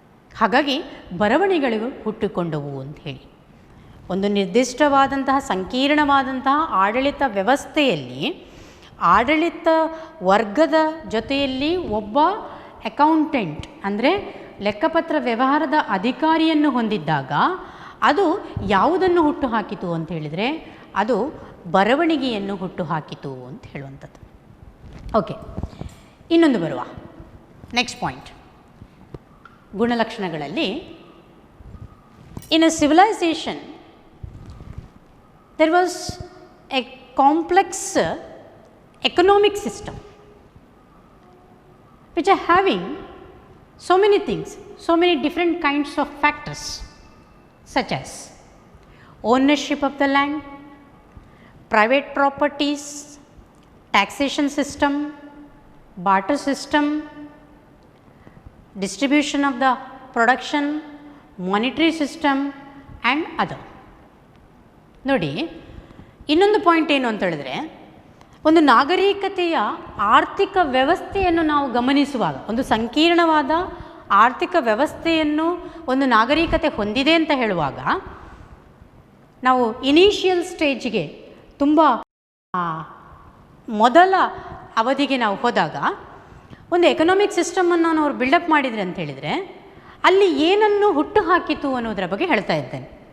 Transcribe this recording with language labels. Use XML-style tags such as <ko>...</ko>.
<kn>ಹಾಗಾಗಿ ಬರವಣಿಗೆಗಳು ಹುಟ್ಟಿಕೊಂಡವು ಅಂತ ಹೇಳಿ, ಒಂದು ನಿರ್ದಿಷ್ಟವಾದಂತಹ ಸಂಕೀರ್ಣವಾದಂತಹ ಆಡಳಿತ ವ್ಯವಸ್ಥೆಯಲ್ಲಿ ಆಡಳಿತ ವರ್ಗದ ಜೊತೆಯಲ್ಲಿ ಒಬ್ಬ ಅಕೌಂಟೆಂಟ್ ಅಂದರೆ ಲೆಕ್ಕಪತ್ರ ವ್ಯವಹಾರದ ಅಧಿಕಾರಿಯನ್ನು ಹೊಂದಿದ್ದಾಗ ಅದು ಯಾವುದನ್ನು ಹುಟ್ಟುಹಾಕಿತು ಅಂತ ಹೇಳಿದರೆ ಅದು ಬರವಣಿಗೆಯನ್ನು ಹುಟ್ಟುಹಾಕಿತು ಅಂತ ಹೇಳುವಂಥದ್ದು. ಓಕೆ, ಇನ್ನೊಂದು ಬರುವ next point, ಗುಣಲಕ್ಷಣಗಳಲ್ಲಿ.</kn> <en>In a civilization there was a complex economic system which are having so many things, so many different kinds of factors such as ownership of the land, private properties, taxation system, barter system, distribution of the production, monetary system and other.</en> <kn>ನೋಡಿ, ಇನ್ನೊಂದು point ಏನು ಅಂತ ಹೇಳಿದ್ರೆ, ಒಂದು ನಾಗರಿಕತೆಯ ಆರ್ಥಿಕ ವ್ಯವಸ್ಥೆಯನ್ನು ನಾವು ಗಮನಿಸುವಾಗ, ಒಂದು ಸಂಕೀರ್ಣವಾದ ಆರ್ಥಿಕ ವ್ಯವಸ್ಥೆಯನ್ನು ಒಂದು ನಾಗರಿಕತೆ ಹೊಂದಿದೆ ಅಂತ ಹೇಳುವಾಗ ನಾವು ಇನಿಷಿಯಲ್ ಸ್ಟೇಜ್ಗೆ ತುಂಬ ಮೊದಲ ಅವಧಿಗೆ ನಾವು ಹೋದಾಗ ಒಂದು ಎಕನಾಮಿಕ್ ಸಿಸ್ಟಮನ್ನು ಅವರು ಬಿಲ್ಡಪ್ ಮಾಡಿದರೆ ಅಂತ ಹೇಳಿದರೆ ಅಲ್ಲಿ ಏನನ್ನು ಹುಟ್ಟು ಹಾಕಿತು ಅನ್ನೋದರ ಬಗ್ಗೆ ಹೇಳ್ತಾ ಇದ್ದೇನೆ.</kn>